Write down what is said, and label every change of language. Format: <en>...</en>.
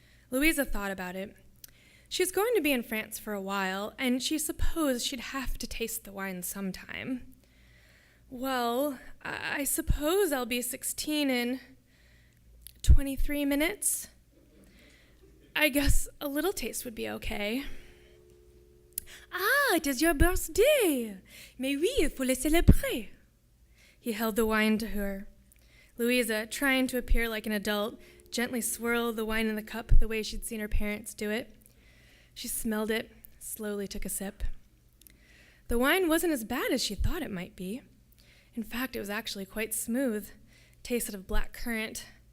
<en>Louisa thought about it. She's going to be in France for a while, and she supposed she'd have to taste the wine sometime. Well, I suppose I'll be 16 in 23 minutes. I guess a little taste would be okay. Ah, it is your birthday!</en> <fr>Mais oui, il faut le célébrer.</fr> <en>He held the wine to her. Louisa, trying to appear like an adult, gently swirled the wine in the cup the way she'd seen her parents do it. She smelled it, slowly took a sip. The wine wasn't as bad as she thought it might be. In fact, it was actually quite smooth, tasted of black currant.</en>